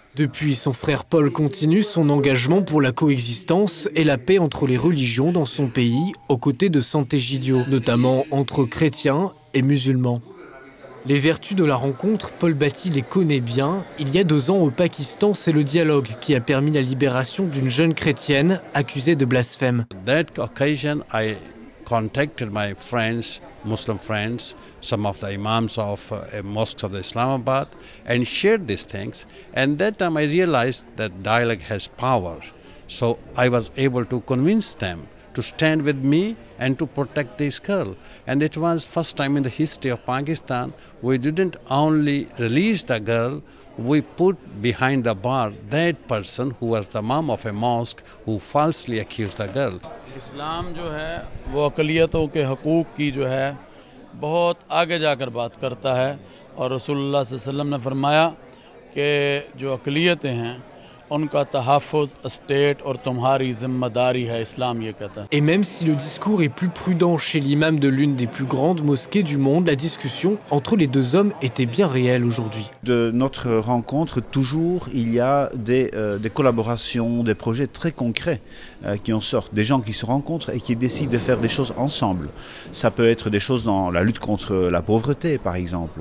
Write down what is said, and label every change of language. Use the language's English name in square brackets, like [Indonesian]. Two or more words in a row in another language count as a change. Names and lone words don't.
[French] Depuis, son frère Paul continue son engagement pour la coexistence et la paix entre les religions dans son pays, aux côtés de Sant'Egidio, notamment entre chrétiens et musulmans. Les vertus de la rencontre, Paul Bhatti les connaît bien. Il y a 2 ans au Pakistan, c'est le dialogue qui a permis la libération d'une jeune chrétienne accusée de blasphème. [English] That occasion, I contacted my friends, Muslim friends, some of the imams of mosques of Islamabad, and shared these things. And that time I realized that dialogue has power. So I was able to convince them to stand with me and to protect this girl. And it was first time in the history of Pakistan we didn't only release the girl, we put behind the bar that person who was the imam of a mosque who falsely accused the girl. [Urdu] اسلام جو ہے وہ اقلیتوں کے حقوق کی جو ہے بہت آگے جا کر بات کرتا ہے اور رسول اللہ صلی اللہ علیہ وسلم نے فرمایا کہ جو اقلیتیں ہیں ان کا تحفظ اسٹیٹ اور تمہاری ذمہ داری ہے، اسلام یہ کہتا ہے. [French] Et même si le discours est plus prudent chez l'imam de l'une des plus grandes mosquées du monde, la discussion entre les 2 hommes était bien réelle aujourd'hui. De notre rencontre, toujours, il y a des collaborations, des projets très concrets qui en sortent. Des gens qui se rencontrent et qui décident de faire des choses ensemble. Ça peut être des choses dans la lutte contre la pauvreté, par exemple.